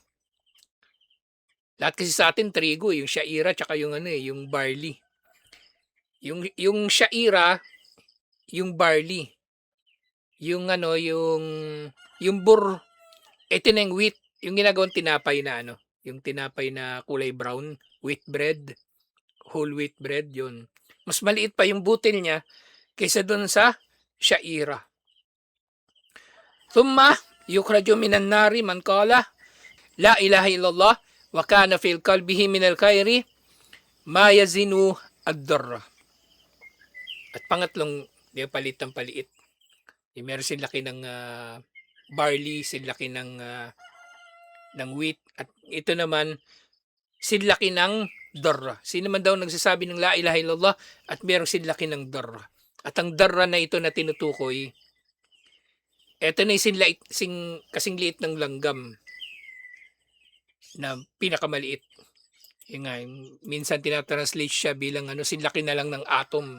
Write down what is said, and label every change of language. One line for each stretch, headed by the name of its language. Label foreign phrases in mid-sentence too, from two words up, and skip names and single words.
Filipino: Lahat kasi sa atin trigo, yung sha'ira tsaka yung ano eh, yung barley. Yung sha'ira, yung barley. Yung ano, ito na yung wheat, yung ginagawang tinapay na ano, yung tinapay na kulay brown,
English: wheat bread, whole wheat bread,
Filipino: yun. Mas maliit pa yung butil niya kaysa dun sa sha'ira.
Arabic: ثم يخرج من النار من قال لا إله إلا الله وكان في قلبه من الخير ما يزن الذرة.
Filipino: At pangatlong, di palit ng paliit. Meron laki ng barley, laki ng wheat, at ito naman laki ng darra. Sino man daw nagsasabi ng
Arabic: لا إله إلا الله
Filipino: at meron laki ng darra. At ang darra na ito na tinutukoy, ito na yung kasing liit ng langgam na pinakamaliit. Yung nga, minsan tinatranslate siya bilang ano, sinlaki na lang ng atom.